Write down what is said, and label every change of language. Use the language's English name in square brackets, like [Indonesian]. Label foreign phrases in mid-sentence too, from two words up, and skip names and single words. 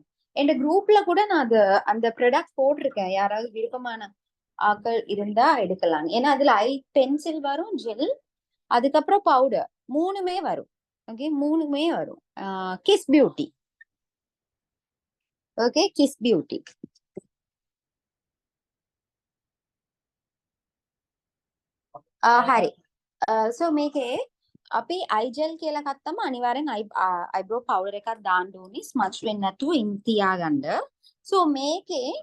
[Tamil] என் குரூப்ல கூட நான் அந்த ப்ராடக்ட் போட்டிருக்கேன், யாராவது விருப்பமான ஆட்கள் இருந்தா எடுக்கலாம். ஏன்னா அதுல [English] eye pencil [Tamil] வரும், ஜெல், அதுக்கப்புறம் பவுடர், மூணுமே வரும். ஓகே, மூணுமே வரும். கிஸ் பியூட்டி. ஓகே, கிஸ் பியூட்டி. [Sinhala] හරි. සෝ මේකේ අපි අයිජෙල් කියලා ගත්තම අනිවාර්යෙන් [English] eyebrow powder [Sinhala] එකක් දාන්න ඕනේ, ස්මච් වෙන්නේ නැතුව තියාගන්න. සෝ මේකේ